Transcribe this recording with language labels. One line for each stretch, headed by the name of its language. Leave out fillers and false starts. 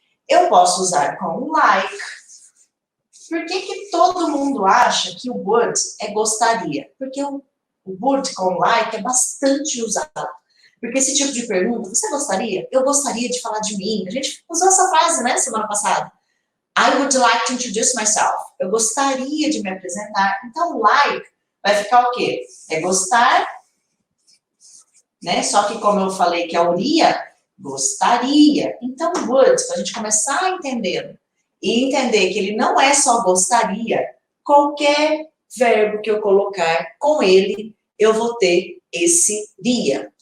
Portuguese: Eu posso usar com like. Por que todo mundo acha que o would é gostaria? Porque o would com like é bastante usado. Porque esse tipo de pergunta, você gostaria? Eu gostaria de falar de mim. A gente usou essa frase, né, semana passada.
English: I would like to introduce myself.
Portuguese: Eu gostaria de me apresentar. Então, like vai ficar o quê? É gostar, né? Só que como eu falei que a uria, gostaria. Então, would, para a gente começar a entender e entender que ele não é só gostaria, qualquer verbo que eu colocar com ele, eu vou ter esse iria.